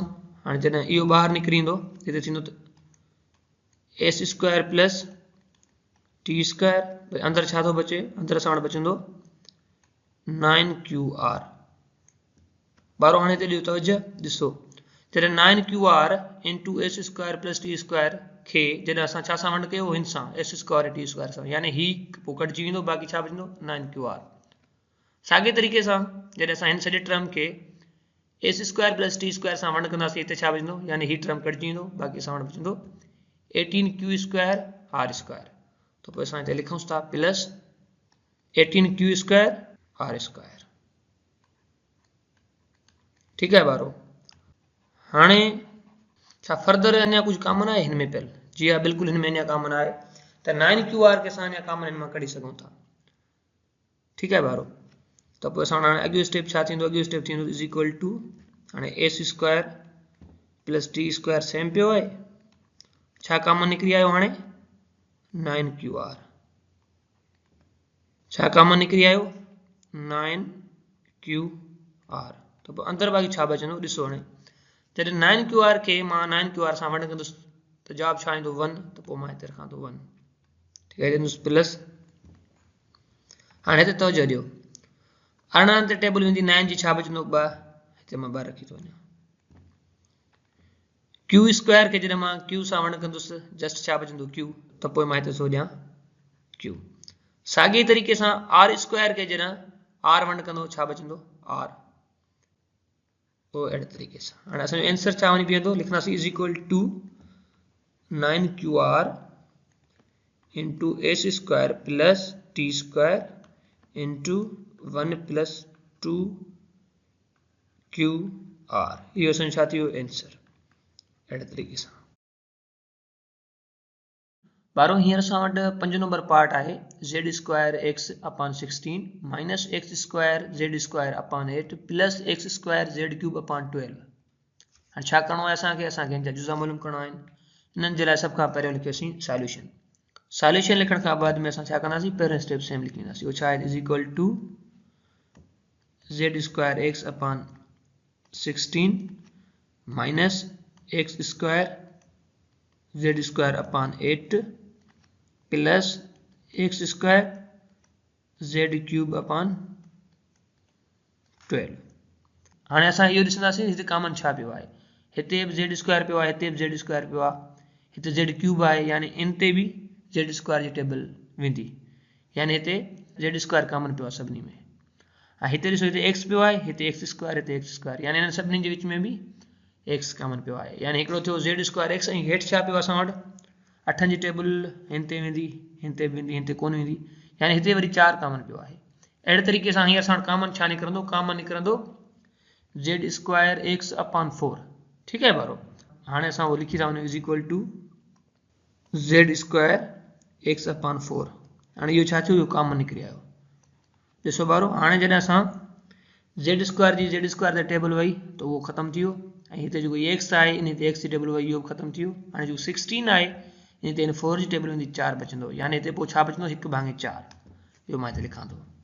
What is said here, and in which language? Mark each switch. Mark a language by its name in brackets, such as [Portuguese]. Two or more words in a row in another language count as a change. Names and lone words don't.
[Sindhi] हाणे जॾहिं इहो ॿाहिरि निकिरी ईंदो, हिते थींदो त s² + t², अंदरि छा थो बचे, अंदरि असां वटि बचंदो 9QR। बारो हाणे हिते ॾियो तवजह ॾिसो जॾहिं 9QR [English] into S square plus T square [Sindhi] खे जॾहिं असां छा सां वंड कयो हिन सां [English] S square T square [Sindhi] सां यानी ही पोइ कटिजी वेंदो बाक़ी छा बचंदो 9QR साॻे तरीक़े सां जॾहिं असां हिन सॼे टर्म खे [English] S square plus T square [Sindhi] सां वंड कंदासीं हिते छा बचंदो यानी ही टर्म कटिजी वेंदो बाक़ी असां वटि बचंदो 18Q [English] square R square [Sindhi] तो पोइ असां हिते लिखूं था [English] plus 18Q square R square [Urdu] ٹھیک ہے [Sindhi] बारो हाणे छा फर्दर अञा कुछ कॉमन है इनमें पहल जी हाँ बिल्कुल इनमें अञा कॉमन है तो 9QR के असां अञा कॉमन इनमें कढी सघूं था [Urdu] ٹھیک ہے [Sindhi] बारो तो पोइ असां हाणे अॻियो स्टेप छा थींदो अॻियो स्टेप थींदो [English] is equal to [Sindhi] हाणे [English] S square plus T square same [Sindhi] पियो आहे छा कॉमन निकिरी आयो हाणे 9QR छा कॉमन निकिरी आयो 9QR तो पोइ अंदर बाक़ी छा बचंदो ॾिसो हाणे जॾहिं 9QR खे मां 9QR सां वंड कंदुसि त जवाब छा ईंदो 1 त पोइ मां हिते रखां थो 1 [Urdu] ٹھیک ہے [Sindhi] कंदुसि प्लस हाणे हिते तवजह ॾियो 18 ते टेबल वेंदी 9 जी छा बचंदो 2 हिते मां 2 रखी थो वञा [English] Q square [Sindhi] खे जॾहिं मां Q सां वंड कंदुसि जस्ट छा बचंदो Q त पोइ मां हिते थो ॾियां Q साॻे तरीक़े सां [English] R square [Sindhi] खे जॾहिं R वंड कंदो छा बचंदो R वो अहिड़े तरीक़े सां हाणे असांजो आंसर छा वञी बीहंदो लिखंदासीं [English] is equal to 9QR into S square plus T square into 1 plus [Sindhi] 2QR इहो असांजो छा थियो आंसर अहिड़े तरीक़े सां बारो हींअर असां वटि 5 नंबर पार्ट आहे [English] z square x upon 16 minus x square z square upon 8 plus x square z cube upon 12 [Sindhi] हाणे छा करिणो आहे असांखे हिन जा जुज़ा मालूम करणा आहिनि हिननि जे लाइ सभ खां पहिरियों लिखियोसीं सॉल्यूशन लिखण खां बाद में असां छा कंदासीं पहिरियों [English] step same [Sindhi] लिखी वेंदासीं उहो छा आहे [English] is equal to z square x upon 16 minus x square z square upon 8 plus x square z cube upon 12 [Sindhi] हाणे असां इहो ॾिसंदासीं हिते कॉमन छा पियो आहे हिते बि [English] z square [Sindhi] पियो आहे हिते बि [English] z square [Sindhi] पियो आहे हिते [English] z cube [Sindhi] आहे यानी इन ते बि [English] z square [Sindhi] जी टेबल वेंदी यानी हिते [English] z square common [Sindhi] पियो आहे सभिनी में ऐं हिते ॾिसो हिते x पियो आहे हिते [English] x square [Sindhi] यानी हिन सभिनी जे विच में बि x कॉमन पियो आहे यानी हिकिड़ो थियो [English] z square x [Sindhi] ऐं हेठि छा पियो आहे असां वटि 8 जी टेबल हिन ते वेंदी हिन ते वेंदी हिन ते कोन वेंदी यानी हिते वरी 4 कॉमन पियो आहे अहिड़े तरीक़े सां हींअर असां कॉमन छा निकिरंदो कॉमन निकिरंदो [English] z square x upon 4 [Urdu] ٹھیک ہے [Sindhi] बारो हाणे असां वो लिखी था वञूं [English] is equal to z square x upon 4 [Sindhi] हाणे इहो छा थियो इहो कॉमन निकिरी आयो ॾिसो बारो हाणे जॾहिं असां [English] z square [Sindhi] जी [English] z square [Sindhi] ते टेबल वई त उहो ख़तम थी वियो ऐं हिते जेको x आहे इन ते x जी टेबल वई इहो बि ख़तम थी वियो हाणे जेको 16 आहे इन ते 4 जी टेबल वेंदी 4 बचंदो यानी हिते पोइ छा बचंदो 1/4 इहो मां हिते लिखां थो